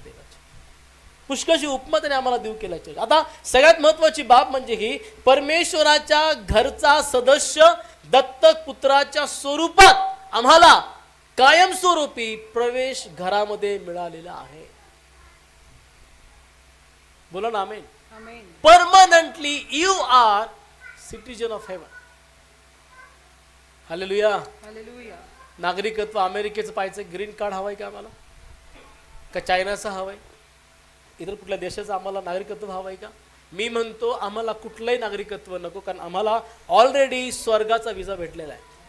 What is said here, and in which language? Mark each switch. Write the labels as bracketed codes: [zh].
[mr] देवाची पुष्कळशी उपमा त्याने आम्हाला देऊ केल्याची. आता सगळ्यात महत्वाची बाब म्हणजे ही, परमेश्वराच्या घरचा सदस्य दत्तक पुत्राच्या स्वरूपात आम्हाला कायमस्वरूपी प्रवेश घरामध्ये मिळालेला आहे. बोला ना आमेन. [en] Permanently you are citizen of heaven. [mr] Hallelujah. नागरिकत्व अमेरिकेचं पाहायचं, ग्रीन कार्ड हवंय का आम्हाला? का चायनाचं हवंय? इतर कुठल्या देशाचं आम्हाला नागरिकत्व हवंय का? मी म्हणतो आम्हाला कुठलंही नागरिकत्व नको, कारण आम्हाला ऑलरेडी स्वर्गाचा विजा भेटलेला आहे.